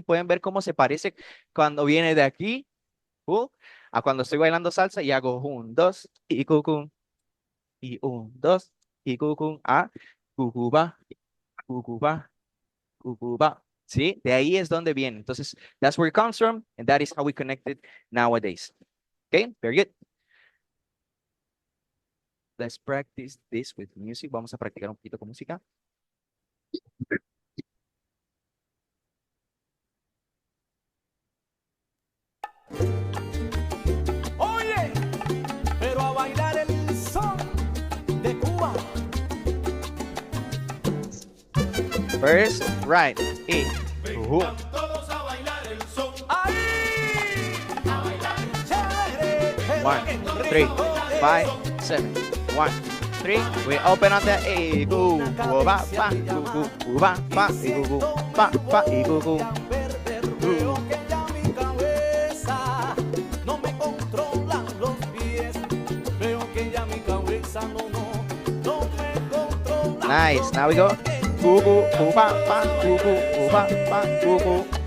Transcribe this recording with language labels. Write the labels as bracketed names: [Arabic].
[Spanish] ¿Pueden ver cómo se parece cuando viene de aquí a cuando estoy bailando salsa y hago 1, 2, y cucú, y 1, 2, y cucú, cucuba, cucuba, cucuba. ¿Sí? De ahí es donde viene. Entonces, [English] that's where it comes from, and that is how we connect it nowadays. Okay, very good. Let's practice this with music. [Spanish] Vamos a practicar un poquito con música. Oye, pero a bailar el son de Cuba. [English] First, right, in. [Spanish] Vengan todos a bailar el son. Ahí, a bailar chévere. [English] 1, 3, 5, 7. 1, 3. We open on the A. Go, go, ba, ba, go, go, ba, ba, go, go, ba, ba, go, go. [Spanish] Veo que ya mi cabeza no me controlan los pies. Veo que ya mi cabeza no me controla. [English] Nice. Now we go. Go, go, go, ba, ba, go, go, ba, ba, go, go.